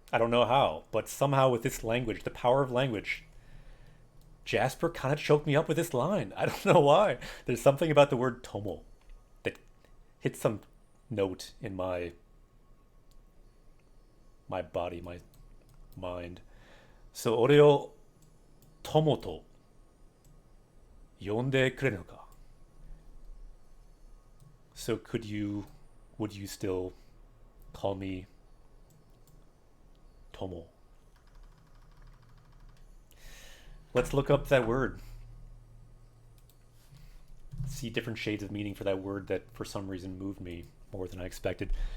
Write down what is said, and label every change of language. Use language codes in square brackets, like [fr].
[en] I don't know how, but somehow with this language, the power of language, Jasper kind of choked me up with this line. I don't know why. There's something about the word tomo that hits some note in my body, my mind. [ja] So, 俺を友と呼んでくれるのか? [en] So would you still call me Tomo? Let's look up that word. See different shades of meaning for that word that for some reason moved me more than I expected.